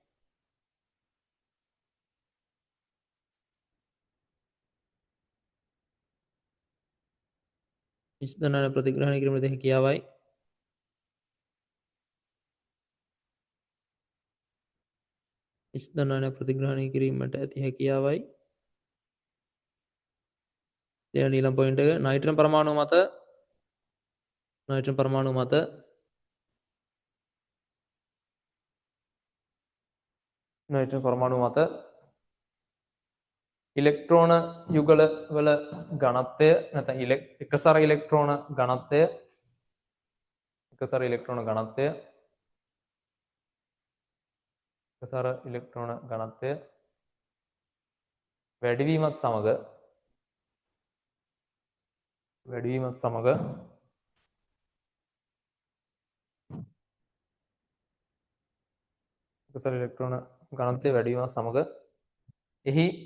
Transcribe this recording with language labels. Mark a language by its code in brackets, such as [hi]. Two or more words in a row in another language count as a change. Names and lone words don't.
[si] H ධනායන ප්‍රතිග්‍රහණය කිරීමට හැකියාවයි H ධනායන ප්‍රතිග්‍රහණය කිරීමට ඇති හැකියාවයි ඊළඟ පොයින්ට් එක නයිට්‍රජන් පරමාණු මත නයිට්‍රජන් පරමාණු මත නයිට්‍රජන් පරමාණු මත ඉලෙක්ට්‍රෝන යුගල වල ඝනත්වය නැත්නම් එකසර ඉලෙක්ට්‍රෝන ඝනත්වය එකසර ඉලෙක්ට්‍රෝන ඝනත්වය එකසර ඉලෙක්ට්‍රෝන ඝනත්වය වැඩිවීමත් සමග එකසර ඉලෙක්ට්‍රෝන ඝනත්වය වැඩිවීමත් සමග එහි